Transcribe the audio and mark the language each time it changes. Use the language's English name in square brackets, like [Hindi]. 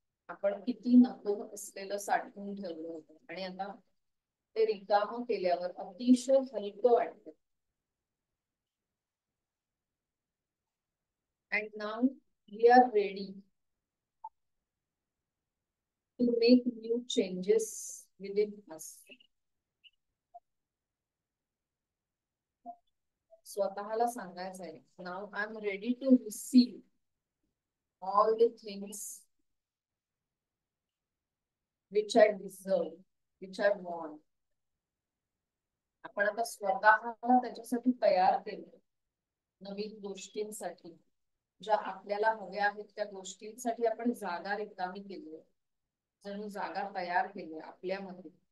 [Marathi] आपण किती नको असलेलं साठवून ठेवलं होतं आणि आता ते रिकाम केल्यावर अतिशय हलकं वाटतं. [English] And now we are ready to make new changes within us. [Marathi] स्वतःला सांगायचं आहे, [English] now I'm ready to receive all the things which I deserve, which I want. [Marathi] आपण आता स्वतःला त्याच्यासाठी तयार केलं. नवीन गोष्टींसाठी, ज्या आपल्याला हव्या आहेत त्या गोष्टींसाठी आपण जागा रिकामी केली, जणू जागा तयार केली आपल्यामध्ये.